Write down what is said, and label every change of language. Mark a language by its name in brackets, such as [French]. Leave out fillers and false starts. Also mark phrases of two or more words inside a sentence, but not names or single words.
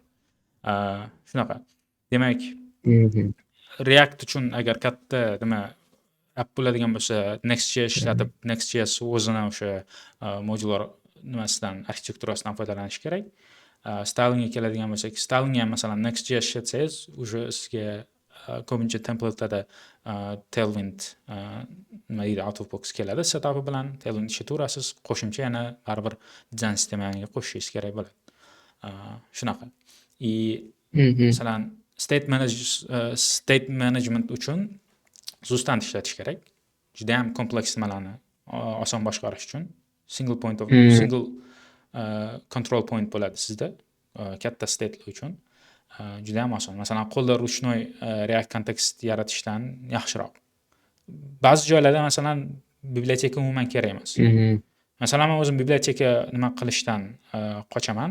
[Uzbek] Shunaqa. Demak, React uchun agar katta nima app bo'ladigan bo'lsa, Next.js ishlatib, Next.js o'zini o'sha modular nimasidan, arxitekturasidan foydalanish kerak. Stylingga keladigan bo'lsak, stylingga masalan Next.js ishlatsangiz, o'sha sizga ko'pincha templatelarda Tailwind nima deydi, [English] out of box keladi. [Uzbek] Setup bilan Tailwind ishlataverasiz, qo'shimcha yana baribir dizayn sistemiga qo'shishingiz kerak bo'ladi. Shunaqa. Masalan, [English] state management [Uzbek] uchun Zustand ishlatish kerak. Juda ham kompleks nimalarni oson boshqarish uchun [English] single control point [Uzbek] bo'ladi sizda katta state'lar uchun. Juda ham oson. Masalan, qo'lda ruchnoy React context yaratishdan yaxshiroq. Ba'zi joylarda masalan biblioteka umuman kerak emas. Masalan, men o'zim biblioteka nima qilishdan qochaman.